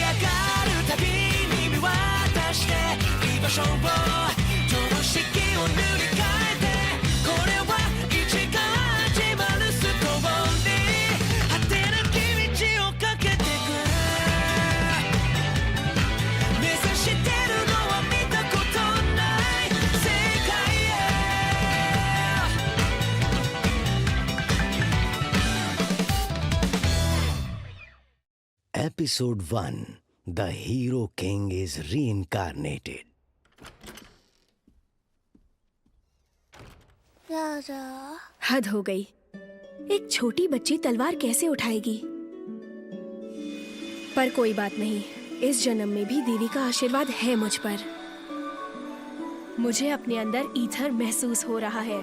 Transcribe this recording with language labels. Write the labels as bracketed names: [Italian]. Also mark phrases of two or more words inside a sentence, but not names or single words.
[Japanese] がるたびに見渡して居場所を常識を塗り替えてこれは一が始まるストーリー果てなき道をかけてく目指してるのは見たことない世界へ [English] Episode 1 The Hero King is Reincarnated। [Hindi] हद हो गई। एक छोटी बच्ची तलवार कैसे उठाएगी? पर कोई बात नहीं, इस जन्म में भी देवी का आशीर्वाद है मुझ पर। मुझे अपने अंदर ईथर महसूस हो रहा है।